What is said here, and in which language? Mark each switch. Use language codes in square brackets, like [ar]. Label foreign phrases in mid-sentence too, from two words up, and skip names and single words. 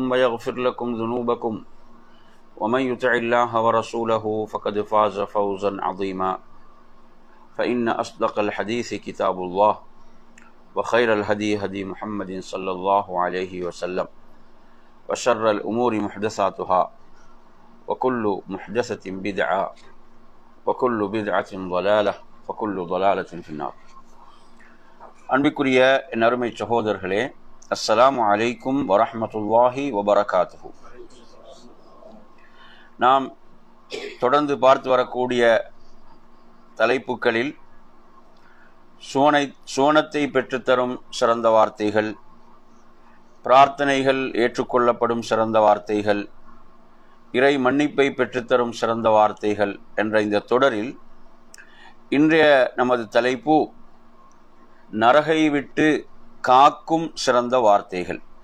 [ar] ويغفر لكم ذنوبكم ومن يطع الله ورسوله فقد فاز فوزا عظيما فإن أصدق الحديث كتاب الله وخير الهدي هدي محمد صلى الله عليه وسلم وشر الأمور محدثاتها وكل محدثة بدعة وكل بدعة ضلالة وكل ضلالة في النار. [ta] அன்பிற்குரிய என் அருமை சகோதரர்களே, [ar] السلام عليكم ورحمة الله وبركاته. [ta] நாம் தொடர்ந்து பார்த்து வரக்கூடிய தலைப்புகளில் சுவனத்தை பெற்றுத்தரும் சிறந்த வார்த்தைகள், பிரார்த்தனைகள் ஏற்றுக்கொள்ளப்படும் சிறந்த வார்த்தைகள், இறை மன்னிப்பை பெற்றுத்தரும் சிறந்த வார்த்தைகள் என்ற இந்த தொடரில் இன்றைய நமது தலைப்பு நரகை விட்டு காக்கும் சிறந்த வார்த்தைகள்.